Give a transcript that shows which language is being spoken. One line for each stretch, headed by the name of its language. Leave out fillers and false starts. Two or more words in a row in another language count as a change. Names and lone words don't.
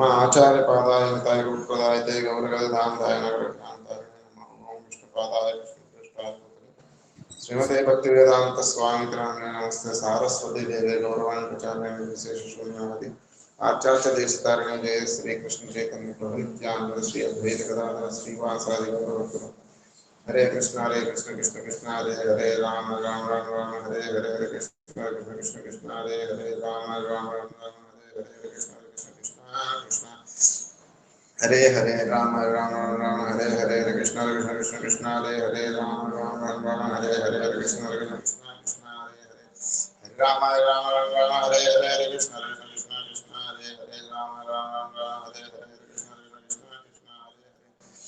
Sanskrit: ఆచార్య పాదాయ నితాయ గురుప్రదాయ తే గౌరగదాంతాయ నగరకాంతాయ నమో విష్ణుపాదాయ కృష్ణ ప్రేష్టాయ శ్రీమతే భక్తి వేదాంత స్వామి నామ్ని నమస్తే సారస్వతి దేవే గౌరవాణి ప్రచార్య విశేష శూన్యవతి ఆచార్య దేశతారిణ జయ శ్రీ కృష్ణ చైతన్య ప్రభు నిత్యానంద శ్రీ అద్వైత గదాధర శ్రీవాసాది గౌరవ. హరే కృష్ణ కృష్ణ కృష్ణ హరే హరే రామ రామ రామ రామ హరే హరే హరే కృష్ణ కృష్ణ కృష్ణ కృష్ణ హరే హరే రామ రామ రామ రామ హరే హరే హరే కృష్ణ కృష్ణ కృష్ణ కృష్ణ హరే హరే రామ రామ రామ హరే హరే హరే కృష్ణ కృష్ణ కృష్ణ కృష్ణ హరే హరే రామ రామ రామ రామ హరే హరే హరే కృష్ణ కృష్ణ కృష్ణ కృష్ణ హరే హరే రామ రామ రామ రామ హరే హరే హరే కృష్ణ కృష్ణ కృష్ణ కృష్ణ హరే హరే రామ రామ రామ రామ హరే హరే హరే కృష్ణ కృష్ణ కృష్ణ కృష్ణ హరే హరే